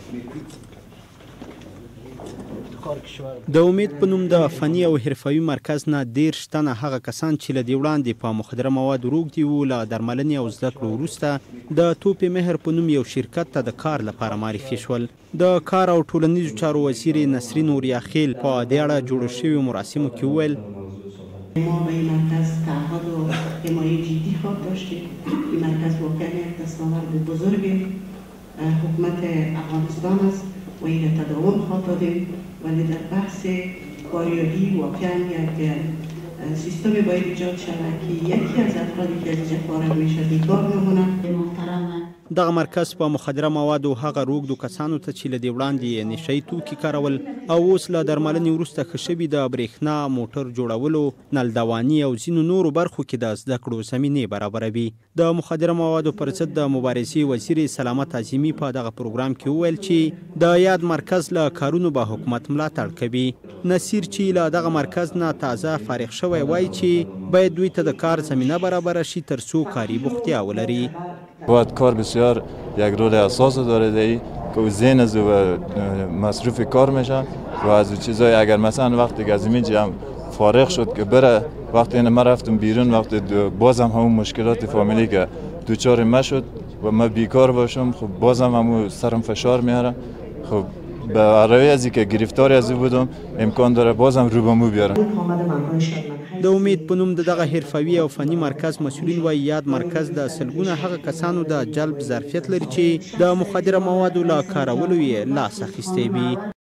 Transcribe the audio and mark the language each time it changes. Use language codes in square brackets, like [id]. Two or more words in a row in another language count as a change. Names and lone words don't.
[ps] د امید په نوم د فني او حرفوي مرکز نه 13 تنه هغه کسان چې له دې وړاندې په مخدره موادو روږدي وو له درملنې او زده کړو وروسته د توکي مهر په نوم یو شرکت ته د کار لپاره معرفي شول. د کار او ټولنیزو چارو وزیر نسرین اوریاخیل په دې اړه جوړو شویو مراسمو کې وویل [fa] ما به این مرکز تعهد و حمایت جدی خواهد داشتیم. این مرکز واقعا یک دستاورد بزرگ حکومت افغانستان است و این تداوم خواهد دادیم، ولی در بحث کاریابی واقعا یک سیستم باید ایجاد شود که یکی از افرادی که از اینجا فارغ میشه بیکار نمونه. [ps] دغه مرکز په مخدره موادو هغه روږدو کسانو ته چې له دې وړاندې نشهیي توکي کارول او اوس له درملنې وروسته ښه شوي د بریښنا موټر جوړولو نلدواني او ځینو نورو برخو کې د زده کړو زمینې برابروي. د مخدره موادو پر ضد د مبارزې وزیر سلامت اعظمي په دغه پروګرام کې وویل چې د یاد مرکز له کارونو به حکومت ملاتړ کوي. نصیر چې له دغه مرکز نه تازه فارغ شوی وایي چې باید دوی ته د کار زمینه برابره شي ترڅو کاري بوختیا ولري. [fa] باید کار بسیار یک رول اساسی داره دی که ذهن از مصروف کار میشه و از چیزای اگر مثلا وقتی که از اینجا هم فارغ شد که بره وقتی ما رفتم بیرون وقتی بازم همون مشکلات فامیلی که دوچار ما شد و ما بیکار باشم خب بازم همون سرم فشار میاره خب به علاوه از اینکه گرفتاری از این بودم امکان داره بازم رو به مو بیارم. [ps] د امید په نوم د دغه حرفوي او فني مرکز مسؤلین وایي یاد مرکز د سلګونه هغه کسانو د جلب ظرفیت لري چې د مخدره موادو له کارولو یې لاس اخیستی وي.